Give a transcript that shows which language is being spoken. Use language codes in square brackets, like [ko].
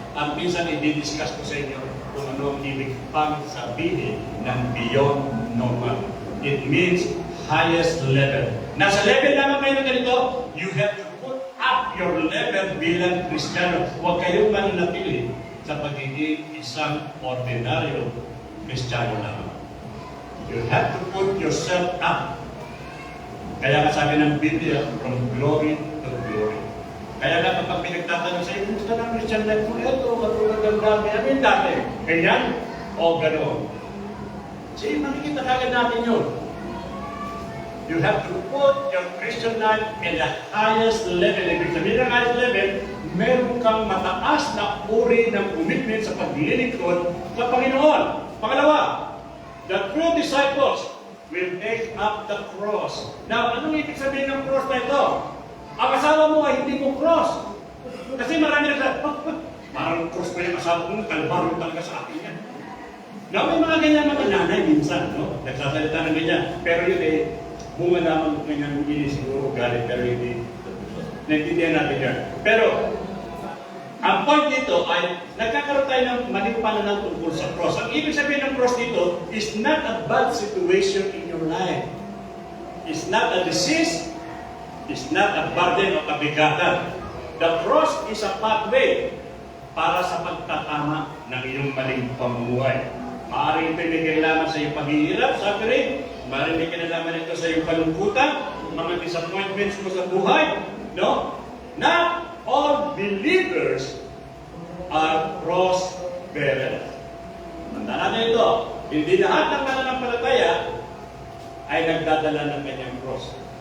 [tl] Ang minsan i-discuss ko sa inyo kung ano ang ibig pang sabihin ng beyond normal. [en] It means highest level. [tl] Nasa level naman kayo na ganito, [en] you have to put up your level [tl] bilang Kristiyano. Huwag kayong mananatili sa pagiging isang ordinaryo Kristiyano lang. [en] You have to put yourself up. [tl] Kaya sabi ng Biblia, [en] from glory to glory. [tl] Kaya nga kapag pinagtatanong sa iyo, gusto ng Christian life mo, ito, katulad ng dami. Ano yung dami? Ganyan? O gano'n? Sige, makikita kagad natin yun. [en] You have to put your Christian life in the highest level. [tl] Ibig sabihin ng highest level, meron kang mataas na uri ng commitment sa paglilingkod sa Panginoon. [en] Pangalawa, the true disciples will take up the cross. [tl] Now, anong ibig sabihin ng cross na ito? Ang asawa mo ay hindi mo cross. Kasi marami na parang cross pa yung asawa mo, kalbaro talaga sa akin yan. Now, may mga ganyan mga nanay minsan, no? Nagsasalita ng ganyan. Pero yun eh, bunga naman ng kanyang ini siguro galit, pero hindi. Naintindihan natin yan. Pero, ang point dito ay nagkakaroon tayo ng maling pananaw tungkol sa cross. Ang ibig sabihin ng cross dito [en] is not a bad situation in your life. It's not a disease. It's not a burden [tl] o kabigatan. [en] The cross is a pathway [tl] para sa pagtatama ng iyong maling pamumuhay. Maaaring ito may kailangan sa iyong paghihirap, suffering. Maaaring may kinalaman ito sa iyong kalungkutan, mga disappointments mo sa buhay. No? [en] Not all believers are cross bearers. [tl] Tandaan natin ito. Hindi lahat ng mananampalataya ay nagdadala ng kanyang cross.